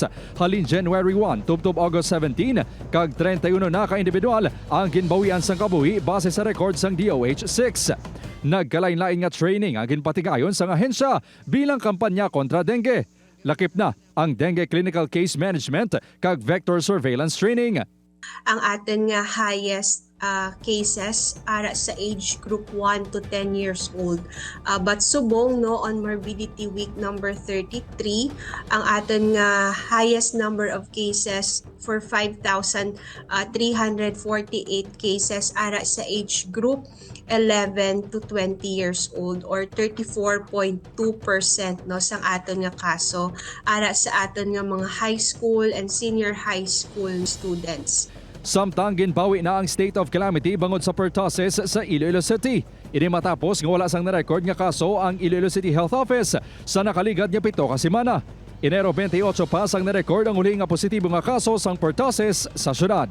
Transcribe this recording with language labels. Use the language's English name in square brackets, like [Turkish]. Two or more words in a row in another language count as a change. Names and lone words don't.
[Hiligaynon] Halin January 1, tubtob August 17, kag 31 na ka-individual ang ginbawian sang kabuhi base sa record sang DOH-6. Nagkalain-lain nga training ang ginpatigayon sang ahensya bilang kampanya kontra dengue. Lakip na ang [English] dengue clinical case management [Hiligaynon] kag [English] vector surveillance training. [Hiligaynon] Ang atin nga [English] highest cases [Hiligaynon] ara sa [English] age group 1 to 10 years old. But subong no on morbidity week number 33, [Hiligaynon] ang atin nga [English] highest number of cases for 5,348 cases [Hiligaynon] ara sa [English] age group 11 to 20 years old [Hiligaynon] or 34.2% no sang aton nga kaso ara sa aton nga mga [English] high school and senior high school students. [Hiligaynon] Samtang ginbawi na ang [English] state of calamity [Hiligaynon] bangod sa pertussis sa Iloilo City. Ini matapos nga wala sang na-record nga kaso ang Iloilo City Health Office sa nakaligad nga 7 ka semana. Enero 28 pa sang na-record ang uli nga positibo nga kaso sang pertussis sa syudad.